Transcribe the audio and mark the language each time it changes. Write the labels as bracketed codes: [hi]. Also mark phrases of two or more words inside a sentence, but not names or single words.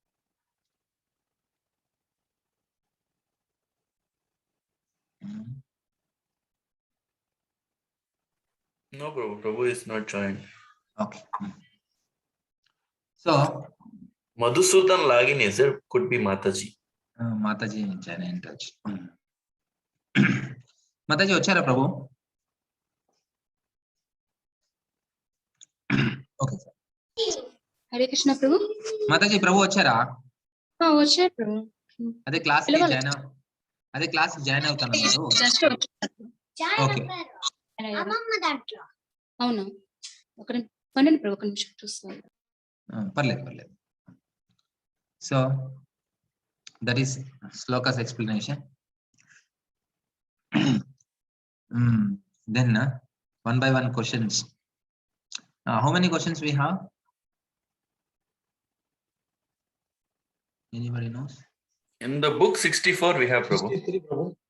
[en] No, Prabhu is not joined. Okay. So Madhusudan login is there, could be Mataji. Mataji is in touch. [te] Mataji vachara Prabhu. [en] Okay, sir. Hare Krishna, Prabhu. [te] Mataji, Prabhu vachara. Vachara, Prabhu. అదే క్లాస్ కి జాయిన్ అవుతాను అన్నారు. [en] జస్ట్ ఓకే, [te] అవును, పండండి ప్రభు, ఒక నిమిషం చూస్తాను. [en] పర్లేదు. so that is slokas explanation. Then one by one questions. How many questions we have? Anybody knows? In the book 64 we have, Prabhu. 63, Prabhu.